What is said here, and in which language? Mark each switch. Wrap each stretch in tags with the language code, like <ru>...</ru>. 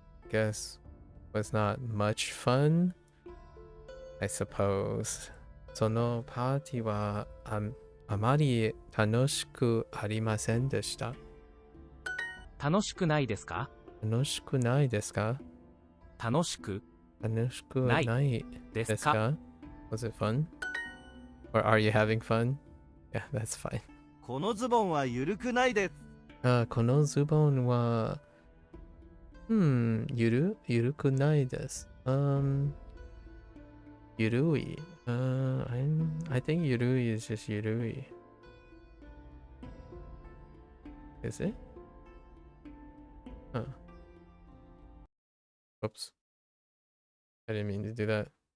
<en>Guess was not much fun, I suppose.</en> <ja>そのパーティーはあまり楽しくありませんでした。楽しくないですか？楽しくないですか？楽しく楽しくないですか？ですか？</ja> <en>Was it fun? Or are you having fun? Yeah, that's fine.</en> <ja>このズボンは緩くないです。このズボンは、ゆるくないです。ゆるい。</ja> <en>I think</en> <ja>ゆるい</ja> <en>is just ゆるい。 Is it? Oops. I didn't mean to do that.</en>